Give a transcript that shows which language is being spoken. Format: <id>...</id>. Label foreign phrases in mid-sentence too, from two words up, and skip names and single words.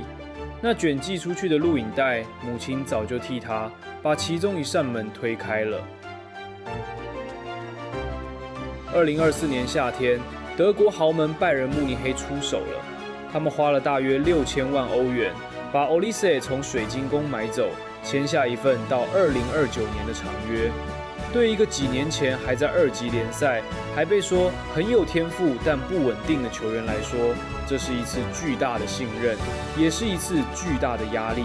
<zh>那卷寄出去的錄影帶，母親早就替他把其中一扇門推開了。2024年夏天，德國豪門拜仁慕尼黑出手了，他們花了大約6000萬歐元，把 Olise 從水晶宮買走，簽下一份到2029年的長約。對一個幾年前還在2級聯賽，還被說很有天賦但不穩定的球員來說，這是一次巨大的信任，也是一次巨大的壓力。</zh>